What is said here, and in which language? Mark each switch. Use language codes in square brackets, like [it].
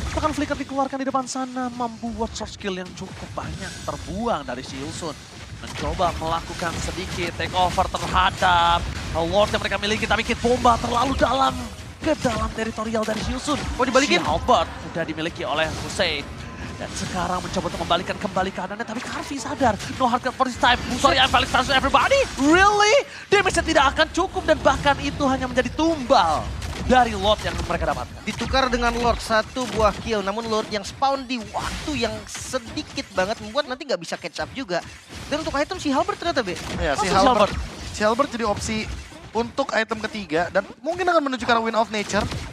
[id] Bahkan flicker dikeluarkan di depan sana membuat source skill yang cukup banyak terbuang dari Siusun. Mencoba melakukan sedikit takeover terhadap Lord yang mereka miliki, tapi Kit Bomba terlalu dalam ke dalam teritorial dari Siusun. Oh, dibalikin? Si Albert udah dimiliki oleh Hussein. Dan sekarang mencoba untuk membalikkan kembali keadaannya, tapi Carvi sadar. [en] No hardcut for this time. Sorry, I'm Felix to everybody. Really? [id] Damage-nya tidak akan cukup dan bahkan itu hanya menjadi tumbal dari Lord yang mereka dapatkan. Ditukar dengan Lord, 1 buah kill. Namun Lord yang spawn di waktu yang sedikit banget membuat nanti nggak bisa catch up juga. Dan untuk item si Halberd ternyata, Be. Ya, si Masuk Halberd. Si Halberd jadi opsi untuk item ketiga dan mungkin akan menuju ke arah Wind of Nature.